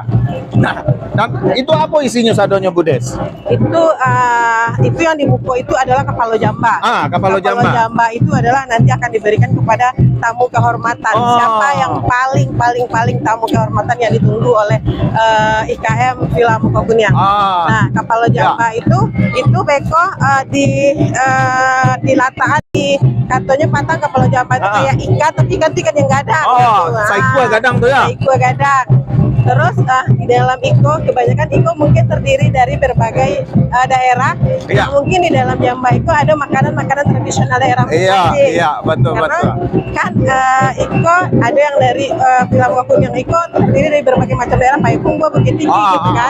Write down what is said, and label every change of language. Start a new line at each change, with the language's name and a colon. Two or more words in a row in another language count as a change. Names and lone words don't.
Indonesian: Nah, dan itu apa isinya sadonya Budes? Itu yang dibuku itu adalah
Minangkabau: kapalo jamba. Kapalo jamba.
Indonesian: Jamba itu adalah nanti akan diberikan kepada tamu kehormatan. Oh. Siapa yang paling tamu kehormatan yang ditunggu oleh IKM Villa Mukokuniang. Nah,
Minangkabau: kapalo jamba itu beko dilataan di katanya patang kapalo jamba itu kayak ikan tapi ikan yang gadang. Saikua gadang tuh ya. Saikua gadang.
Indonesian: Terus di dalam iko kebanyakan iko mungkin terdiri dari berbagai daerah. Iya. Mungkin di dalam jamba iko ada makanan-makanan tradisional daerah masing-masing. Iya, betul. Kan iko ada yang dari Villa Mukokuniang iko terdiri dari berbagai macam daerah, Payakumbuh, Bukit Tinggi gitu kan.